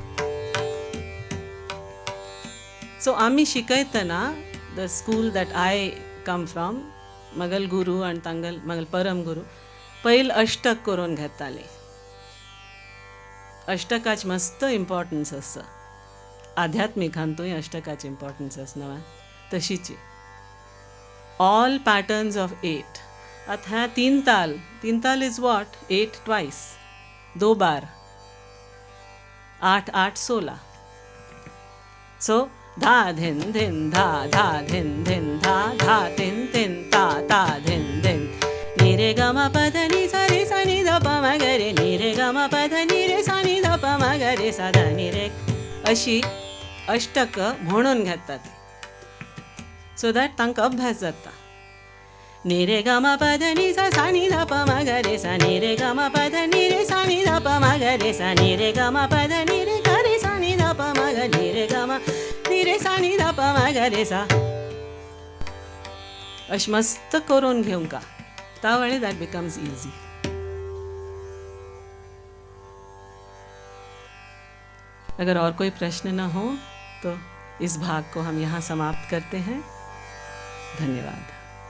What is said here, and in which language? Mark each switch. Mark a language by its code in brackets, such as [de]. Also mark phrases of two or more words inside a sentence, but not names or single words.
[kok] सो आम्ही शिकयतना [en] the school that I come from [kok] मगल गुरू आणि तांगल मगल परम गुरू पैल अष्टक करून घेताले अष्टकाच मस्त इम्पॉर्टन्स आसा आध्यात्मिकांतूय अष्टकाची इम्पॉर्टन्स आसना तशीची [en] all patterns of 8 [kok] आता ह्या तीन ताल [en] is what 8 twice 2 [kok] बार 8 8 16 सो धा धिन धिन धा धा धिन धिन धा धा तिन तिन ता ता धिन धिन नी रे ग म प ध नि सा रे सा नि ध प म ग रे नी रे ग म प ध नि रे सा नि ध प म ग रे सा ध नि रे अशी अष्टक म्हणून घेतात [en] so that [kok] तांकां अभ्यास जाता नि रे ग म प ध नि सा सा नि ध प म ग रे सा नि रे ग म प ध नि रे सा नि ध प म ग रे सा नि रे ग म प ध नि रे ग रे सा नि ध प म ग नि रे ग म नि रे सा नि ध प म ग रे सा. अश मस्त करून घेऊन का त्यावेळी [en] that becomes easy. [hi] अगर और कोई प्रश्न न हो तो इस भाग को हम यहाँ समाप्त करते हैं. धन्यवाद.